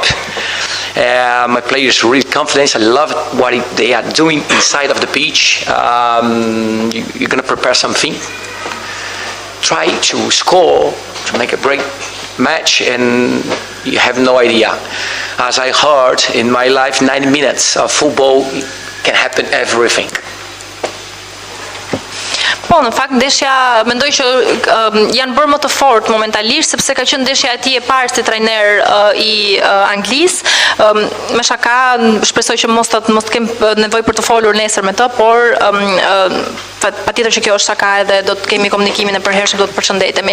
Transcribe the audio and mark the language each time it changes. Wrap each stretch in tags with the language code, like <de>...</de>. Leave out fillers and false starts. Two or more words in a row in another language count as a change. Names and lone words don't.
<en>My players are really confident. I love what they are doing inside of the pitch. You're going to prepare something. Try to score, to make a great match, and you have no idea. As I heard in my life, 90 minutes of football can happen everything.</en> <sq>Po, në fakt ndeshja mendoj që janë bërë më të fortë momentalisht sepse ka qenë ndeshja e tij e parë si trajner i Anglisë. Me shaka, shpresoj që mos të kem nevojë për të folur nesër me të, por patjetër që kjo është shaka edhe do të kemi komunikimin e përhershëm, do të përshëndetemi.</sq>